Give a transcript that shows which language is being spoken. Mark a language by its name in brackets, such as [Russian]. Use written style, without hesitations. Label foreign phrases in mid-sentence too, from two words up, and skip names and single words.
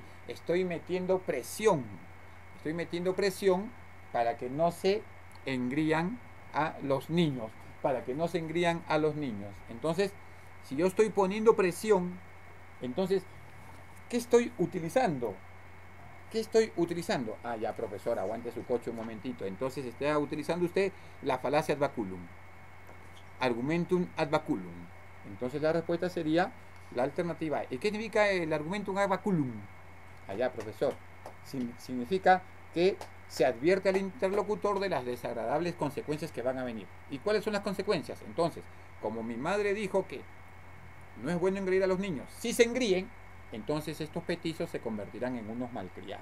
[Spanish] Estoy metiendo presión. Estoy metiendo presión para que no se engrían a los niños. Para que no se engrían a los niños. Entonces, si yo estoy poniendo presión, entonces, ¿qué estoy utilizando? ¿Qué estoy utilizando? Ah, ya, profesor, aguante su coche un momentito. Entonces está utilizando usted la falacia [Latin] ad baculum. Argumentum ad baculum. [Spanish] Entonces la respuesta sería la alternativa. ¿Y qué significa el [Latin] argumentum ad baculum? [Spanish] Allá, profesor. Significa que se advierte al interlocutor de las desagradables consecuencias que van a venir. ¿Y cuáles son las consecuencias? Entonces, como mi madre dijo que no es bueno engreír a los niños, si se engríen, entonces estos petizos se convertirán en unos malcriados.